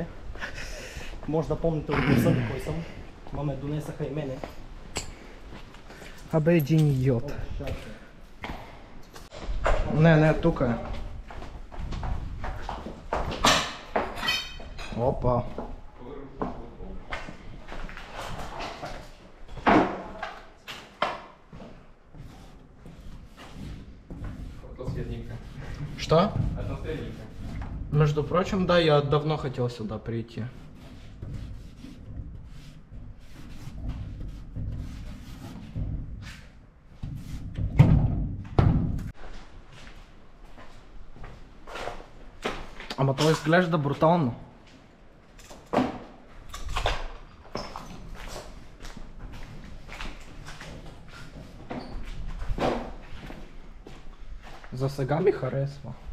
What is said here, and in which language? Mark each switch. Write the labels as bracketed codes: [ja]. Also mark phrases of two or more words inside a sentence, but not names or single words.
[bg] Може да помните от гласа до кой съм. Маме донесаха и мене. Абе, един идиот. Не, тук е. Опа. [ru] Что? Атмосферненько. Между прочим, да, я давно хотел сюда прийти. [bg] Ама то изглежда брутално. За сега ми харесва.